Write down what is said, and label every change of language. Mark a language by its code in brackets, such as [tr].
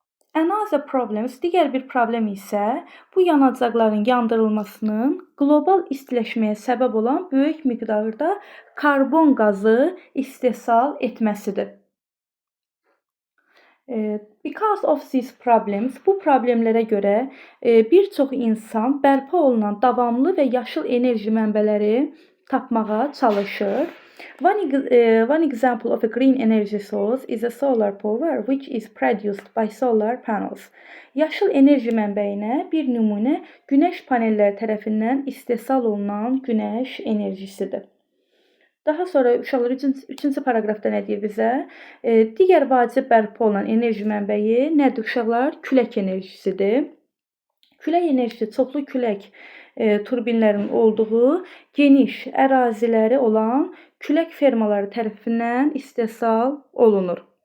[en] Another problems, [az] digər bir problem isə bu yanacaqların yandırılmasının qlobal istiləşməyə səbəb olan böyük miqdarda karbon qazı istehsal etməsidir. [en] Because of these problems, [az] bu problemlərə görə bir çox insan bərpa olunan davamlı və yaşıl enerji mənbələri tapmağa çalışır. [en] One example of a green energy source is a solar power which is produced by solar panels. [az] Yaşıl enerji mənbəyinə bir nümunə günəş panelləri tərəfindən istehsal olunan günəş enerjisidir. Daha sonra uşaqlar 3-cü paraqrafda nə deyir bizə? Digər vacib bərpa olunan enerji mənbəyi nədir uşaqlar? Külək enerjisidir. Külək enerjisi çoxlu külək turbinlərinin olduğu geniş əraziləri olan külək fermaları tərəfindən istehsal olunur.